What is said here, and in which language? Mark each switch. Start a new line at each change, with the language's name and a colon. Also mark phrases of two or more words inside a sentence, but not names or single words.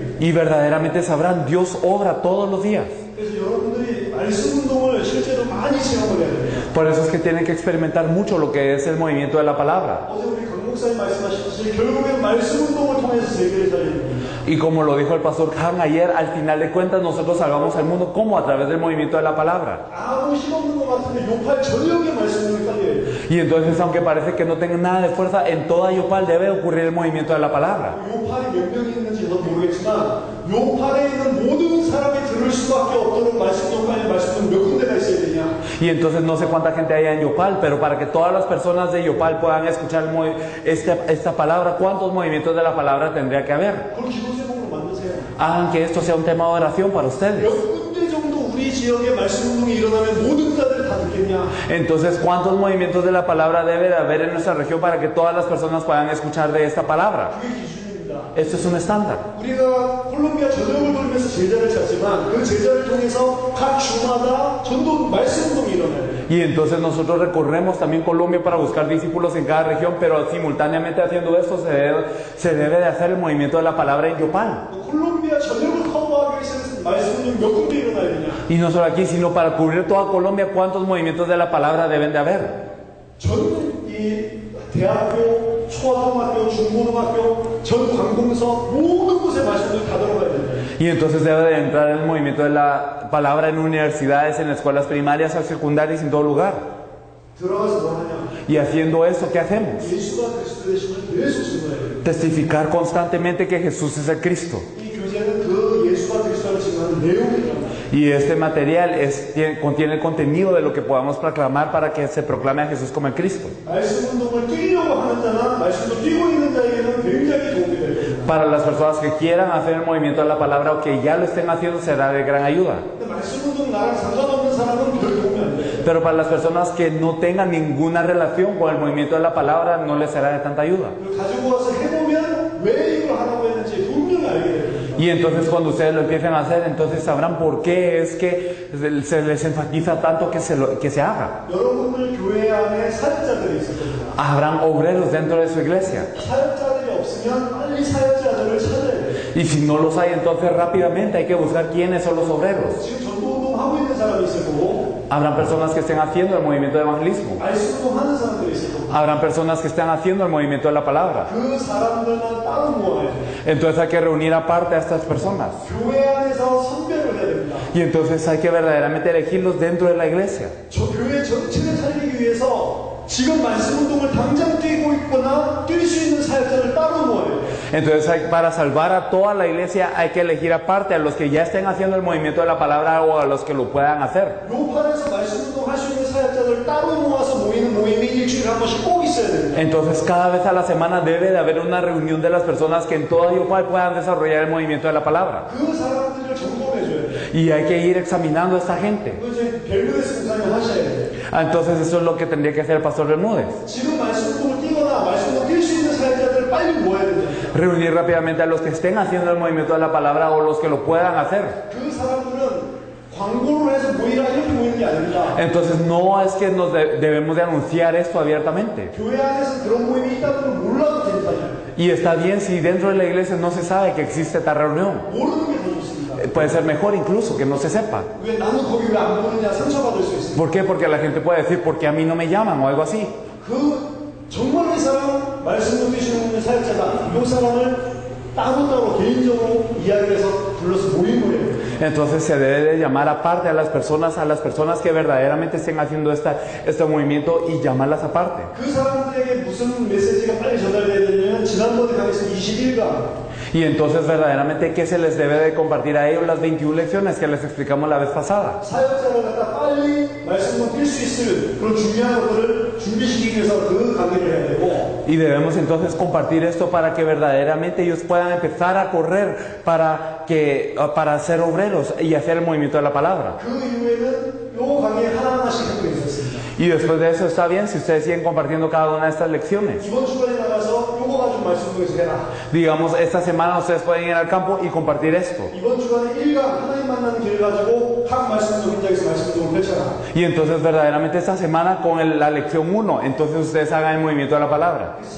Spanish: Y verdaderamente sabrán, Dios obra todos los días.
Korean: 그래서 여러분들이 말씀 운동을 실제로 많이 체험을 해야 돼요.
Spanish: Por eso es que tienen que experimentar mucho lo que es el movimiento de la palabra.
Korean: 어제 우리 강 목사님 말씀하셨듯이 결국엔 말씀 운동을 통해서 세계를 살리는 겁니다.
Spanish: Y como lo dijo el pastor Han ayer, al final de cuentas nosotros salvamos al mundo como a través del movimiento de la palabra.
Korean: 아무 힘없는 것 같은데 요팔 전역의 말씀 운동이 깔려야 돼요.
Spanish: Y entonces, aunque parece que no tengan nada de fuerza, en toda Yopal debe ocurrir el movimiento de la palabra.
Korean: 요팔이 몇 명이 있는지 저도 모르겠지만 요팔에 있는 모든 사람이 들을 수밖에 없도록 말씀 운동까지 말씀 운동 몇 군데가 있어야 되냐.
Spanish: Y entonces no sé cuánta gente hay en Yopal, pero para que todas las personas de Yopal puedan escuchar esta palabra, ¿cuántos movimientos de la palabra tendría que haber?
Korean: 그걸 기도 제목으로 만드세요.
Spanish: Hagan que esto sea un tema de oración para ustedes.
Korean: 몇 군데 정도 우리 지역에 말씀 운동이 일어나면 모든 자들이 다 듣겠냐.
Spanish: Entonces, ¿cuántos movimientos de la palabra debe de haber en nuestra región para que todas las personas puedan escuchar de esta palabra?
Korean: 그게 기준입니다.
Spanish: Esto es un estándar.
Korean: 우리가 콜롬비아 전역을 돌면서 제자를 찾지만 그 제자를 통해서 각 주마다 전도 말씀 운동이 일어나야 돼요.
Spanish: Y entonces nosotros recorremos también Colombia para buscar discípulos en cada región, pero simultáneamente haciendo esto se debe de hacer el movimiento de la palabra en Yopal.
Korean: 콜롬비아 전역을 커버하기 위해서 말씀 운동 몇 군데 일어나야 되냐.
Spanish: Y no solo aquí, sino para cubrir toda Colombia, ¿cuántos movimientos de la palabra deben de haber?
Korean: 전 이 대학교, 초등학교, 중고등학교, 전 관공서 모든 곳에 말씀 운동이 다 들어가야 된다.
Spanish: Y entonces debe de entrar el movimiento de la palabra en universidades, en escuelas primarias, secundarias, en todo lugar.
Korean: 들어가서 뭐 하냐.
Spanish: Y haciendo esto, ¿qué hacemos?
Korean: 예수가 그리스도 되심을 계속 증거해야 돼요.
Spanish: Testificar constantemente que Jesús es el Cristo.
Korean: 이 교재는 그 예수가 그리스도를 증거하는 내용이란 말이에요.
Spanish: Y este material contiene el contenido de lo que podamos proclamar para que se proclame a Jesús como el Cristo.
Korean: 말씀 운동을 뛰려고 하는 자나 말씀도 뛰고 있는 자에게는 굉장히 도움이 될 겁니다.
Spanish: Para las personas que quieran hacer el movimiento de la palabra o que ya lo estén haciendo será de gran ayuda.
Korean: 근데 말씀 운동 나랑 상관없는 사람은 별 도움이 안 돼요.
Spanish: Pero para las personas que no tengan ninguna relación con el movimiento de la palabra no les será de tanta ayuda.
Korean: 그걸 가지고 와서 해보면 왜 이걸 하라고 했는지 분명히 알게 됩니다.
Spanish: Y entonces cuando ustedes lo empiecen a hacer, entonces sabrán por qué es que se les enfatiza tanto que se haga.
Korean: 여러분들 교회 안에 사역자들이 있을 겁니다.
Spanish: Habrán obreros dentro de su iglesia.
Korean: 사역자들이 없으면 빨리 사역자들을 찾아야 돼요.
Spanish: Y si no los hay, entonces rápidamente hay que buscar quiénes son los obreros.
Korean: 지금 전도운동 하고 있는 사람이 있을 거고
Spanish: Habrán personas que estén haciendo el movimiento de evangelismo.
Korean: 말씀운동 하는 사람들이 있을 거고
Spanish: Habrán personas que estén haciendo el movimiento de la palabra.
Korean: 그 사람들만 따로 모아야 돼요.
Spanish: Entonces hay que reunir aparte a estas personas.
Korean: 교회 안에서 선별을 해야 됩니다.
Spanish: Y entonces hay que verdaderamente elegirlos dentro de la iglesia.
Korean: 저 교회 전체를 살리기 위해서 지금 말씀 운동을 당장 뛰고 있거나 뛸 수 있는 사역자를 따로 모아야 돼요.
Spanish: Entonces para salvar a toda la iglesia hay que elegir aparte a los que ya estén haciendo el movimiento de la palabra o a los que lo puedan hacer.
Korean: 요판에서 말씀 운동 할 수 있는 사역자들을 따로 모아서 모이는 모임이 일주일에 한 번씩 꼭 있어야 됩니다.
Spanish: Entonces cada vez a la semana debe de haber una reunión de las personas que en toda Yopal puedan desarrollar el movimiento de la palabra.
Korean: 그 사람들을 점검해줘야 돼요.
Spanish: Y hay que ir examinando a esta gente.
Korean: 그거 이제 벨브레스 목사님 하셔야 돼요.
Spanish: Entonces eso es lo que tendría que hacer el pastor Bermúdez.
Korean: 지금 말씀 운동을 뛰거나 말씀 운동 뛸 수 있는 사역자들을 빨리 모아야 된다.
Spanish: Reunir rápidamente a los que estén haciendo el movimiento de la palabra o los que lo puedan hacer.
Korean: 그 사람들은 광고를 해서 모이라 이렇게 모이는 게 아닙니다.
Spanish: Entonces no es que nos debemos de anunciar esto abiertamente.
Korean: 교회 안에서 그런 모임이 있다는 걸 몰라도 괜찮아요.
Spanish: Y está bien si dentro de la iglesia no se sabe que existe esta reunión.
Korean: 모르는 게 더 좋습니다.
Spanish: Puede ser mejor incluso que no se sepa.
Korean: 왜 나는 거기 왜 안 보느냐 상처받을 수 있습니다.
Spanish: ¿Por qué? Porque la gente puede decir, ¿por qué a mí no me llaman? O algo así.
Korean: 정말 이 사람 말씀 듣기시는 사역자다. 이 사람을 따로따로 개인적으로 이야기를 해서 불러서 모인 거예요.
Spanish: Entonces se debe de llamar aparte a las personas que verdaderamente estén haciendo este movimiento y llamarlas aparte.
Korean: 그 사람들에게 무슨 메시지가 빨리 전달돼야 되냐면 지난번에 강의에서 21강
Spanish: Y entonces verdaderamente ¿qué se les debe de compartir a ellos las 21 lecciones que les explicamos la vez pasada?
Korean: 사역자를 갖다 빨리 말씀을 뛸 수 있을 그런 중요한 것들을 준비시키기 위해서 그 강의를 해야 되고
Spanish: Y debemos entonces compartir esto para que verdaderamente ellos puedan empezar a correr para ser obreros y hacer el movimiento de la palabra.
Korean: 그 이후에는 요 강의에 하나하나씩 하고 있었습니다.
Spanish: Y después de eso está bien si ustedes siguen compartiendo cada una de estas lecciones.
Korean: 이번 주간에 나가서 요거 가지고 말씀 통해서 해라.
Spanish: Digamos, esta semana ustedes pueden ir al campo y compartir esto.
Korean: 이번 주간에 1강 하나님 만나는 길 가지고 각 말씀도 현장에서 말씀도 펼쳐라.
Spanish: Y entonces verdaderamente esta semana con la lección 1, entonces ustedes hagan el movimiento de la palabra.